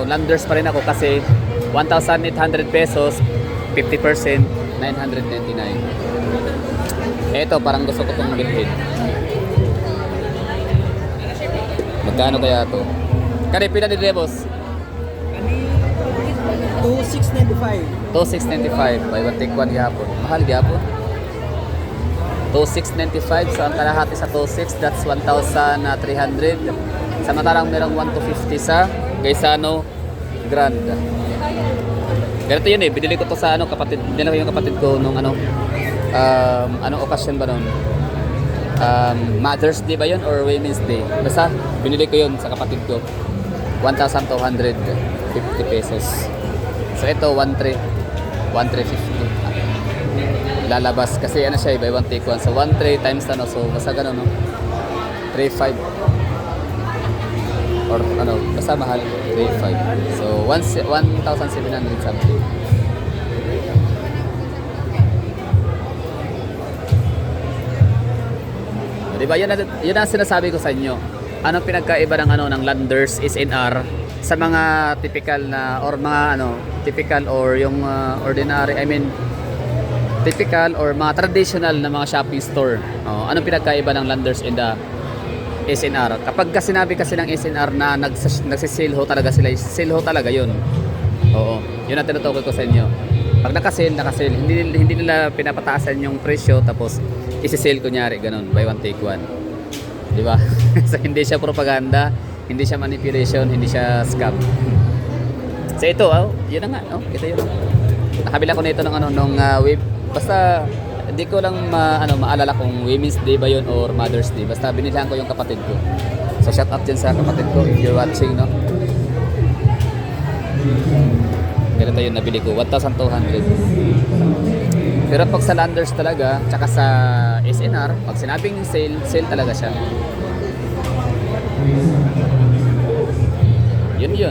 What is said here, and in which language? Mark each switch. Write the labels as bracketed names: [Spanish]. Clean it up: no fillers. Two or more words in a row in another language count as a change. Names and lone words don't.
[Filipino] So Landers pa rin ako kasi 1,800 pesos, 50%, 999. Ito, parang gusto ko itong bilhin. Magkano kaya ito? [Cebuano] Kani, pila din boss? 2695. 2,695. [English] Buy one take one gihapon. [Cebuano] Mahal gihapon. 2,695. [Filipino] So ang kalahati sa 2,600, that's 1,300. Samantalang merong 1,250 sa Gaisano Grand. Ganito yun eh. Binili ko to sa ano, kapatid. Binili ko yung kapatid ko nung ano. Anong okasyon ba nun? Mother's Day ba yun or Women's Day? Basta binili ko yun sa kapatid ko. 1,250 pesos. So ito 1,350 lalabas kasi ano siya, [English] buy one take one. [Filipino] So 1,300 times ano, so basta gano'n no, 3,500 or ano, basta mahal 3,500. So 1,700 something. Diba yun ang sinasabi ko sa inyo. Anong pinagkaiba ng ano ng Landers SNR sa mga typical na or mga ano typical or yung ordinary, [English] I mean typical [Filipino] or mga traditional na mga [English] shopping store. [Filipino] Anong pinagkaiba ng Landers [English] and the [Filipino] SNR? Kapag sinabi kasi ng SNR na nagsisale ho talaga sila, sale ho talaga yun. Oo, yun ang tinutukoy ko sa inyo. Pag nakasale, hindi nila pinapataasan yung presyo tapos isi-sale kunyari ganun, [English] buy one take one. [Filipino] Di ba? So hindi siya propaganda, hindi siya manipulation, hindi siya scam. So ito, yun na nga, kita yun. Nakabila ko nito ng ano nung web. Basta hindi ko lang maalala kung Women's Day ba yun or Mother's Day. Basta binilhan ko yung kapatid ko. So [English] shout out [Filipino] dyan sa kapatid ko [English] if you're watching, [Filipino] no. Ganito yun nabili ko, 1,200. Pero pag sa Landers talaga, tsaka sa SNR, pag sinabing sale, sale talaga siya. Yun.